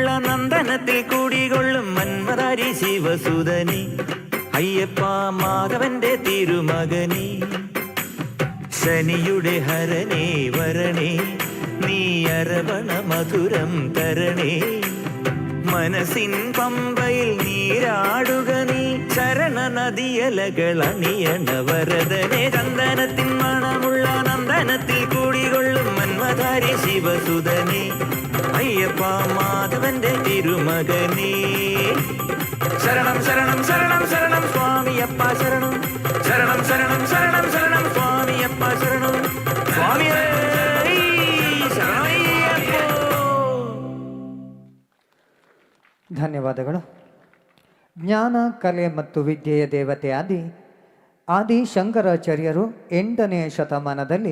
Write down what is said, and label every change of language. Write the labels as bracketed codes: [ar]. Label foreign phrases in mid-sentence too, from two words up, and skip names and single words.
[ml] നന്ദനത്തിൽ കൂടികൊള്ളും മന്മധാരി ശിവസുതനി അയ്യപ്പ മാധവന്റെ തിരുമകനി ശനിയുടെ ഹരണേ വരണേ നീ അരവണ മധുരം തരണേ മനസ്സിൻ പമ്പയിൽ നീരാടുക നീ ശരണ നദിയലകൾ അണിയണ വരദനെ ചന്ദനത്തിൻ മണമുള്ള നന്ദനത്തിൽ കൂടികൊള്ളും മന്മധാരി ശിവസുതനെ അയ്യപ്പ മാധവന്റെ തിരുമകനേ ശരണം ശരണം ശരണം ശരണം സ്വാമിയപ്പ ശരണം ശരണം ശരണം ശരണം ശരണം സ്വാമിയപ്പ ശരണം സ്വാമിയേ ശരണയ്യപ്പോ. [kn] ಧನ್ಯವಾದಗಳು. ಜ್ಞಾನ, ಕಲೆ ಮತ್ತು ವಿದ್ಯೆಯ ದೇವತೆ ಆದಿ ಶಂಕರಾಚಾರ್ಯರು 8ನೇ ಶತಮಾನದಲ್ಲಿ